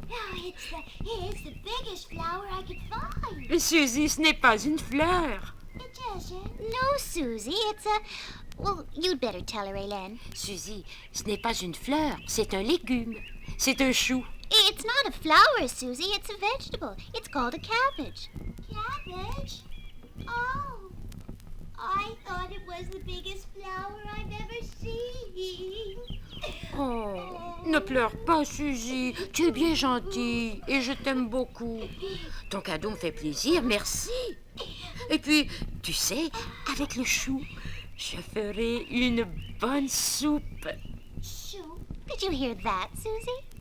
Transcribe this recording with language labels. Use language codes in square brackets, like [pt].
[en] Oh, it's the biggest flower I could find. [fr] Mais Suzy, ce n'est pas une fleur. [en] It isn't. No, Susie, it's a... Well, you'd better tell her, Hélène. [fr] Suzy, ce n'est pas une fleur, c'est un légume. C'est un chou. [en] It's not a flower, Susie. It's a vegetable. It's called a cabbage. Cabbage? Oh, I thought it was the biggest flower I've ever seen. [fr] Oh, ne pleure pas, Suzy. Tu es bien gentille et je t'aime beaucoup. Ton cadeau me fait plaisir, merci. Et puis, tu sais, avec le chou, je ferai une bonne soupe. [en] Soup? Did you hear that, Susie?